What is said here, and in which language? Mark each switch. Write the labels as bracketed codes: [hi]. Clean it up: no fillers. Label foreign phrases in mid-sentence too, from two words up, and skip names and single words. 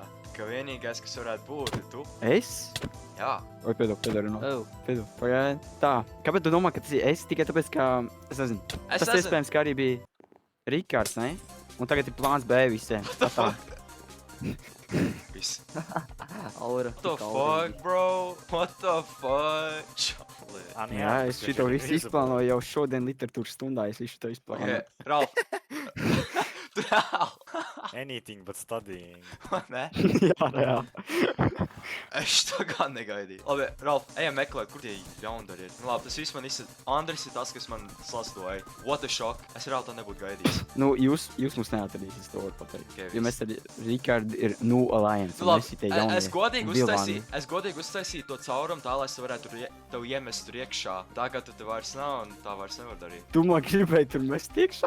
[lv] Ka vienīgais, kas varētu būt, ir tu. Es? Jā. Oi, piedod, no. Oh. Piedod, pagaid. Tā, kāpēc tu domā, ka tas ir es tikai tāpēc, ka, es nezinu, Es tas nezinu. iespējams, ka arī bija Rikards, ne? Un tagad ir plāns B visiem. Tā. Viss. Aura. [en] What the fuck, bro? What the fuck? [lv] Čali. Jā, es šito visu izplānoju jau šodien literatūras stundā, es visu to izplānoju. [en] Okay, Ralf. Ralf. Anything but studying. [lv] Nē? Jā, reāli. Es to gan negaidīju. Labi, Ralf, ejam meklēt, kur tie jaundari ir. Nu labi, tas viss man izsaka. Andris ir tas, kas man slastoja. [en] What a shock. [lv] Es reāli to nebūtu gaidījis. Nu, jūs mums neatradīsiet, es to varu pateikt. Okay, Jo mēs ar Rikardu ir [en] New Alliance. [lv] Nu, un labi, visi tie jaunie vilvāni. es godīgi uztaisīju to caurumu tā, lai es varētu tev iemest tur iekšā. Tagad tu te vairs nav un tā vairs nevar darīt. Tu man gribēji tur mest iekšā?